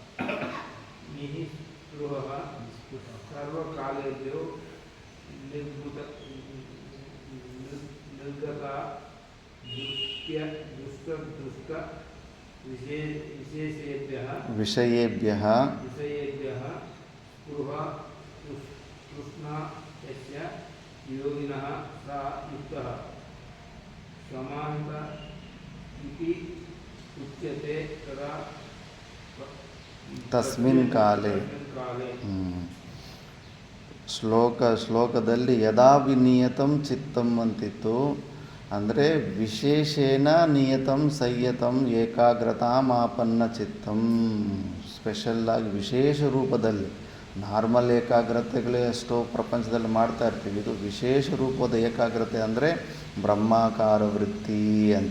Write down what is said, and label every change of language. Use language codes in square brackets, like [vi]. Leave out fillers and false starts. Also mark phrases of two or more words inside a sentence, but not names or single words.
[sa] నిస్పృహః సర్వకాలేభ్యో నిర్గత దుష్ట విషయేభ్యః స్పృహ తృష్ణా యస్య యోగినః స యుక్తః సమాహిత ఇతి ఉచ్యతే తదా ತಸ್ಮಿನ್ ಕಾಲೇ. [kn] ಶ್ಲೋಕದಲ್ಲಿ [sa] ಯದಾ ವಿನಿಯತಂ ಚಿತ್ತಂ [kn] ಅಂತಿತ್ತು. ಅಂದರೆ [sa] ವಿಶೇಷೇಣ ನಿಯತಂ ಸಂಯತಂ ಏಕಾಗ್ರತಾಮಾಪನ್ನ ಚಿತ್ತಂ, [kn] ಸ್ಪೆಷಲ್ಲಾಗಿ ವಿಶೇಷ ರೂಪದಲ್ಲಿ ನಾರ್ಮಲ್ ಏಕಾಗ್ರತೆಗಳೇ ಎಷ್ಟೋ ಪ್ರಪಂಚದಲ್ಲಿ ಮಾಡ್ತಾ ಇರ್ತೀವಿ. ಇದು ವಿಶೇಷ ರೂಪದ ಏಕಾಗ್ರತೆ ಅಂದರೆ ಬ್ರಹ್ಮಾಕಾರ ವೃತ್ತಿ ಅಂತ.